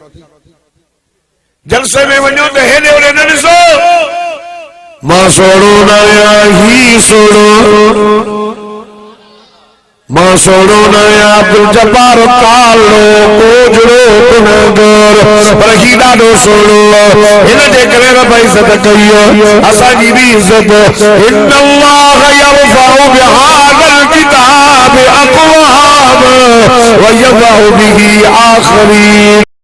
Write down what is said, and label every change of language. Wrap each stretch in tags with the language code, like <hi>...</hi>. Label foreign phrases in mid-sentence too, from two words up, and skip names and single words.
<sd>जलसे में वञो त हेॾे होॾे न ॾिसो, मां सोड़ो न आहियां ही सोड़ो, मां सोड़ो न आहियां अब्दुल जब्बार कालो कोजड़ो गुनहगार, पर ही ॾाढो सोड़ो, हिन जे करे रब इज़त कई असांजी बि इज़त।</sd> <ar>إن الله يرفع بهذا الكتاب أقواما ويضع به آخرين.</ar>